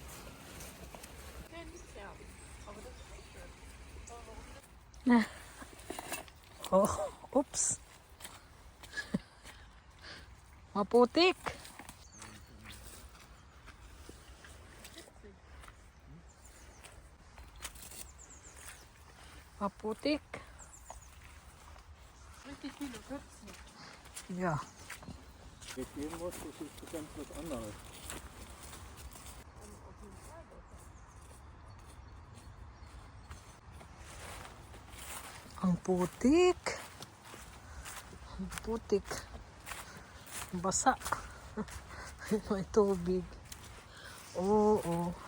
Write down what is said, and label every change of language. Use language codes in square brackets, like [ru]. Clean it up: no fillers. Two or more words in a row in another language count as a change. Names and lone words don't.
[tl] Oh, oops. Maputik. Maputik. [de] Ja. Mit dem was, das ist ganz was anderes. [tl] Ang putik. Ang putik. Basa. May tubig. Oo.